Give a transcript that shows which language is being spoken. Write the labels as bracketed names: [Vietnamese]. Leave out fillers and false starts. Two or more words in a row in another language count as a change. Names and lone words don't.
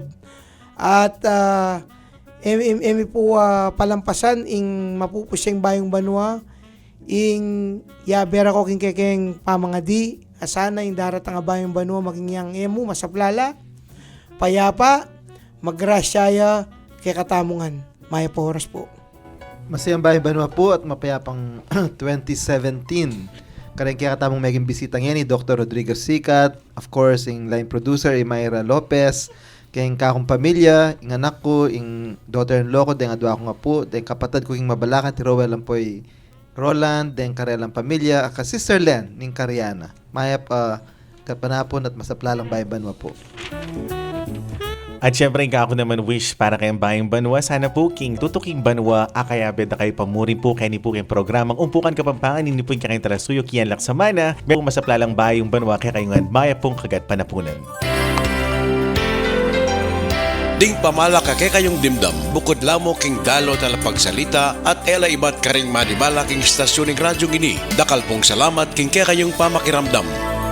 [Pampanga] At emi po palampasan ing mapupusyang bayong banwa ing yabera ko king kekeng pamangadi asana ing daratang bayong banwa maging yang emu masaplala payapa magrasyaya kay katamungan. Maya po oras po. Masayang bayang banwa po at mapayapang 2017. Karang kaya katamong meging bisita ngayon ni Dr. Rodrigo Sicat, [English] of course, [Pampanga] yung [English] line producer, [Pampanga] Mayra Lopez, kayong kakong pamilya, yung anak ko, yung daughter-in-law ko, dahil adwa ko nga po, dahil kapatid ko yung mabalakan, ti Rowell lang po Roland, dahil karelang pamilya, ka Sister Len, ning Kariana. Mayap, kapanapon at masaplalang bayang banwa po. At syempre, ako naman wish para kayong bayang banwa. Sana po, king tutuking banwa, akayabe na kayo pamurin po kayo ni po kayong programang Umpukan Kapampangan, hindi po yung kayong tarasuyo, kiyan laksamana, may masaplalang bayang banwa, kaya kayong maya pong kagat panapunan. Ding pamala ka kay kayong dimdam, bukod lamo king dalo talapagsalita at ela ibat karing madibala king stasyon ng radyo gini. Dakal pong salamat king kay kayong pamakiramdam.